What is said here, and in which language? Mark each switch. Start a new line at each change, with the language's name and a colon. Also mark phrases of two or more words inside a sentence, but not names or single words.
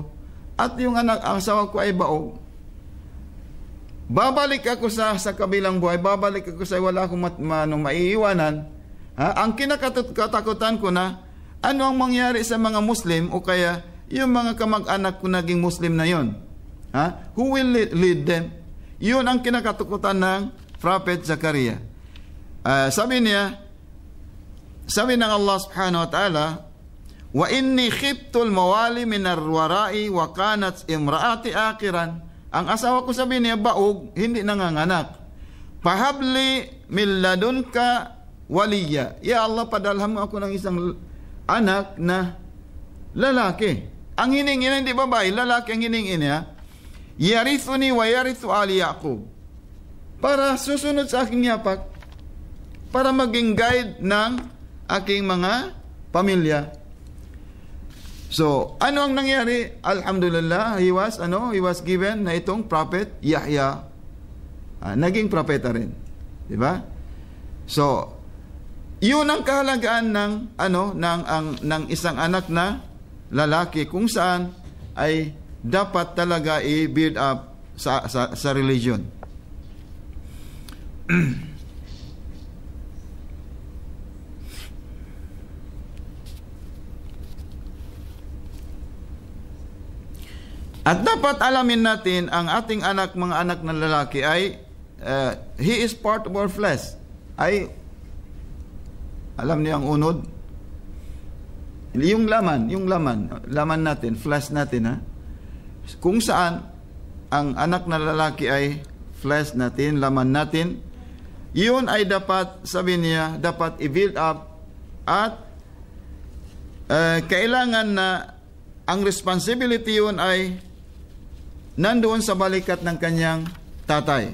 Filipino: At yung ang asawa ko ay baog. Babalik ako sa kabilang buhay, babalik ako sa wala akong maiiwanan. Ang kinakatakutan ko na, ano ang mangyari sa mga Muslim o kaya yung mga kamag-anak ko naging Muslim na yon?
English: Who will lead them?
Filipino: Yun ang kinakatakutan ng Prophet Zachariah. Sabi ng Allah
Arabic: سبحانه وتعالى, وإني خفت الموالي من ورائي وكانت امرأتي عاقرا.
Filipino: Ang asawa ko, sabi niya, baog, hindi nanganganak.
Arabic: فهب لي من لدنك وليا. يا الله,
Filipino: padalhan mo ako ng isang anak na lalaki. Ang hiningi niya, hindi babae, lalaki ang hiningi niya.
Arabic: يرثني ويرث آل يعقوب.
Filipino: Para susunod sa aking yapak, para maging guide ng aking mga pamilya. So, ano ang nangyari? Alhamdulillah,
English: he was given
Filipino: na itong prophet Yahya. Naging propeta rin. Di ba? So, yun ang kahalagaan ng isang anak na lalaki kung saan ay dapat talaga i-build up sa religion. At dapat alamin natin ang ating mga anak na lalaki ay
English: he is part of our flesh.
Filipino: Ay alam niyo ang unod? Yung laman natin, flesh natin, kung saan ang anak na lalaki ay flesh natin, laman natin, yun ay dapat, sabi niya, dapat i-build up at kailangan na ang responsibility yun ay nandoon sa balikat ng kanyang tatay.